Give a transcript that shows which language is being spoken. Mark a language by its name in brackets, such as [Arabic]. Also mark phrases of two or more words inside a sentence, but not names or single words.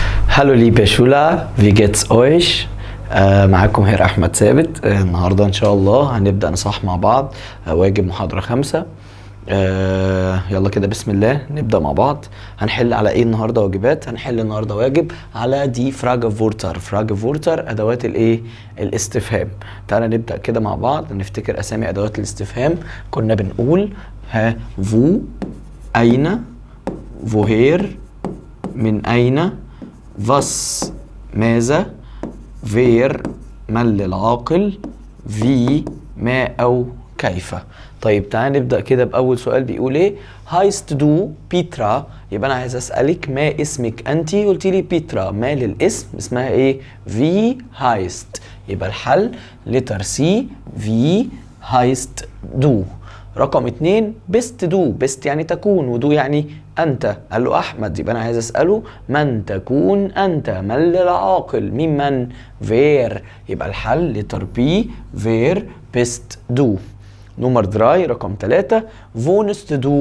[German] Hallo liebe Schüler, wie geht's euch؟ [Arabic] معاكم هير أحمد ثابت. النهاردة إن شاء الله هنبدأ نصحح مع بعض واجب محاضرة 5. يلا كده بسم الله نبدأ مع بعض. هنحل على إيه النهاردة واجبات؟ هنحل النهاردة واجب على [German] die Fragewörter. Fragewörter [Arabic] أدوات الإيه؟ الاستفهام. تعالى نبدأ كده مع بعض نفتكر أسامي أدوات الاستفهام. كنا بنقول فو، أين، ووهير، من أين، was ماذا، وير من للعاقل، في ما أو كيف. طيب تعالى نبدأ كده بأول سؤال بيقول إيه؟ [German] heißt du بيترا؟ [Arabic] يبقى أنا عايز أسألك ما اسمك أنت؟ قلت لي بيترا. ما للاسم اسمها إيه؟ [German] wie heißt. [Arabic] يبقى الحل لتر سي [German] wie heißt du. [Arabic] رقم 2 [German] bist du. [Arabic] بيست يعني تكون، ودو يعني أنت. قال له أحمد، يبقى أنا عايز أسأله من تكون أنت؟ من للعاقل؟ مين من؟ فير. يبقى الحل لتر بي [German] wer bist du. [Arabic] نمر 3 رقم 3 [German] wohnst du.